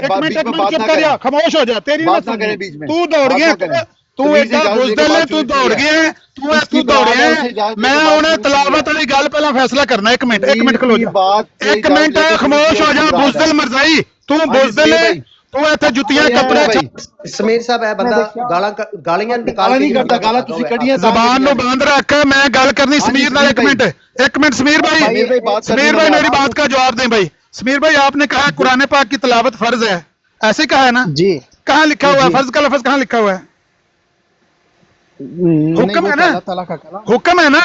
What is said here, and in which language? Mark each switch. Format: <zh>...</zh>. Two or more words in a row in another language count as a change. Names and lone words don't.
<ur>ایک منٹ چپ کر، خاموش ہو جا. تیری بات نہ کریں بیچ میں. تو دوڑ گیا، تو ایک بزدل ہے، تو دوڑ گیا، تو دوڑ گیا.</ur> <pa>میں انہیں تلاوت والی گل پہلا فیصلہ کرنا. ایک منٹ کھلو جا،</pa> <ur>ایک منٹ خاموش ہو جا.</ur> <pa>بزدل مرزائی تو بزدل ہے، تو ایتھے جُتیاں کپڑے. سمیر صاحب اے بندہ گالیاں نکال نہیں کرتا، گالاں تسی کڈیاں. زبان نو بند رکھ، میں گل کرنی سمیر نال.</pa> <ur>ایک منٹ سمیر بھائی میری بات کا جواب دیں بھائی. سمیر بھائی آپ نے کہا قرآن پاک کی تلاوت فرض ہے، ایسے کہا ہے نا؟ جی. کہاں لکھا ہوا ہے فرض کا لفظ؟ کہاں لکھا ہوا ہے؟ حکم ہے نا، حکم ہے نا.</ur>